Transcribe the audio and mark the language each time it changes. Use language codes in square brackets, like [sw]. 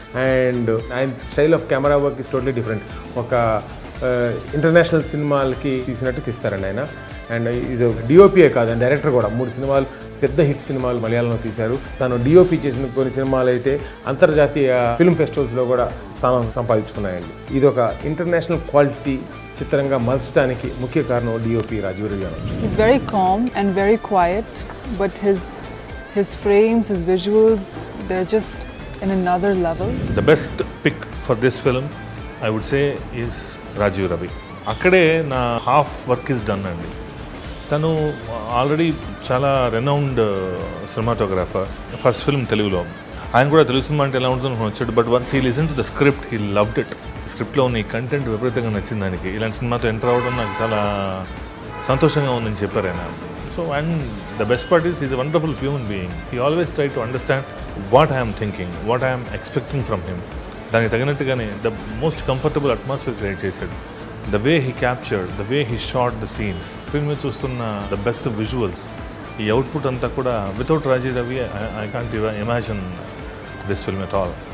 [te] And ఆయన [en] Style of camera work is totally different. [te] ఒక international సినిమాలకి తీసినట్టు తీస్తారండి ఆయన. అండ్ ఈజ్ డిఓపియే కాదు, డైరెక్టర్ కూడా. 3 సినిమాలు పెద్ద హిట్ సినిమాలు మలయాళంలో తీశారు. తను డిఓపి చేసిన కొన్ని సినిమాలు అయితే అంతర్జాతీయ ఫిల్మ్ ఫెస్టివల్స్లో కూడా స్థానం సంపాదించుకున్నాయండి. ఇది ఒక ఇంటర్నేషనల్ క్వాలిటీ చిత్రంగా మలచడానికి ముఖ్య కారణం డిఓపి రాజీవ్ రవి అనొచ్చు. [en] He's very calm and very quiet, but his frames, his visuals, they're just in another level. The best pick for this film, I would say, is Rajiv Ravi. [te] అక్కడే నా [en] half work is done [te] అండి. తను already చాలా renowned cinematographer. First film తెలుగులో, ఆయన కూడా Telugu cinema అంటే ఎలా ఉంటుందో వచ్చాడు. [en] But once he listen to the script, he loved it. [te] స్క్రిప్ట్లో ఉన్న ఈ కంటెంట్ విపరీతంగా నచ్చింది ఆయనకి. ఇలాంటి సినిమాతో ఎంటర్ అవ్వడం నాకు చాలా సంతోషంగా ఉందని చెప్పారు ఆయన. [en] So and the best part is is a wonderful human being. He always try to understand what I'm thinking, what I'm expecting from him. [te] దానికి తగినట్టుగానే [en] the most comfortable atmosphere [te] create చేశాడు. [en] The way he captured, the way he shot the scenes, screen [te] మీద చూస్తున్న [en] the best of visuals, [te] ఈ output అంతా కూడా [en] Without Rajeev Ravi I can't even imagine this film at all.